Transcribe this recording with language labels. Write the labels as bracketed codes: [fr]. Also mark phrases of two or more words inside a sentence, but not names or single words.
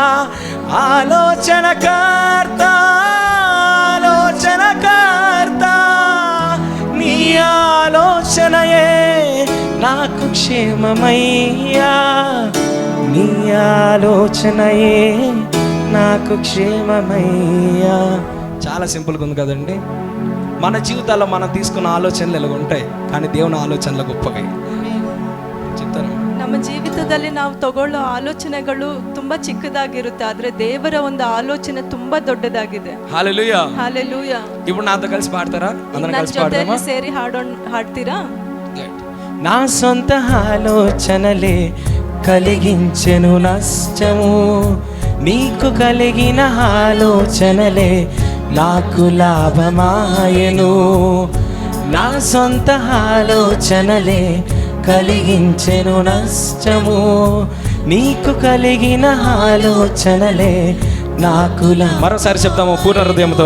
[te] ఆలోచనకర్త, ఆలోచనకర్త, నీ ఆలోచనయే నాకు క్షేమమయ్యా. నీ ఆలోచనయే నాకు క్షేమమయ్యా. చాలా సింపుల్గా ఉంది కదండి. మన జీవితాల్లో మనం తీసుకున్న ఆలోచనలు ఎలాగ ఉంటాయి, కానీ దేవుని ఆలోచనలు గొప్పవి. చెప్తాను. [kn] ನಮ್ಮ ಜೀವಿತದಲ್ಲಿ ನಾವು ತಗೊಳ್ಳೋ ಆಲೋಚನೆಗಳು ತುಂಬಾ ಚಿಕ್ಕದಾಗಿರುತ್ತೆ, ಆದ್ರೆ ದೇವರ ಒಂದು ಆಲೋಚನೆ ತುಂಬಾ ದೊಡ್ಡದಾಗಿದೆ. [te] హల్లెలూయా. [kn] ಹಲ್ಲೆಲೂಯಾ. [te] ఇప్పుడు నాతో కలిసి పాడతారా? అందరం కలిసి [kn] ಜೊತೆಯಲ್ಲಿ [te] పాడదామా? [kn] ಸೇರಿ ಹಾಡ್ತೀರಾ? [te] నా సొంత ఆలోచనలే కలిగించెను నష్టము, నీకు కలిగిన ఆలోచనలే నాకు లాభమాయను. నా సొంత ఆలోచనలే కలిగించెను నష్టము, నీకు కలిగిన ఆలోచనలే నాకు మరోసారి చెప్తాము పూర్ణ హృదయంతో.